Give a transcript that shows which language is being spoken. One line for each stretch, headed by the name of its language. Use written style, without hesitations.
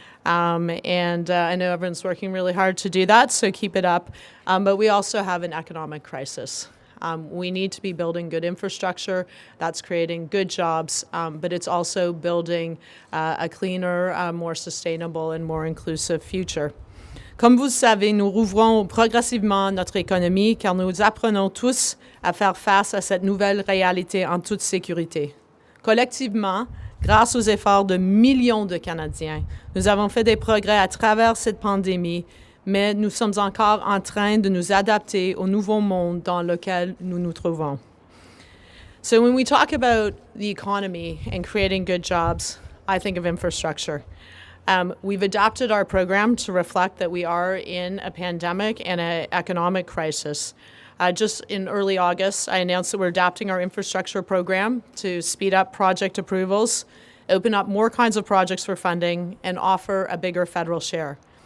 English: And I know everyone's working really hard to do that, so keep it up. But we also have an economic crisis. We need to be building good infrastructure. That's creating good jobs, but it's also building a cleaner, more sustainable and more inclusive future.
French: Comme vous le savez, nous rouvrons progressivement notre économie car nous apprenons tous à faire face à cette nouvelle réalité en toute sécurité. Collectivement, grâce aux efforts de millions de Canadiens, nous avons fait des progrès à travers cette pandémie, mais nous sommes encore en train de nous adapter au nouveau monde dans lequel nous nous trouvons.
English: So when we talk about the economy and creating good jobs, I think of infrastructure. We've adapted our program to reflect that we are in a pandemic and an economic crisis. Just in early August, I announced that we're adapting our infrastructure program to speed up project approvals, open up more kinds of projects for funding, and offer a bigger federal share.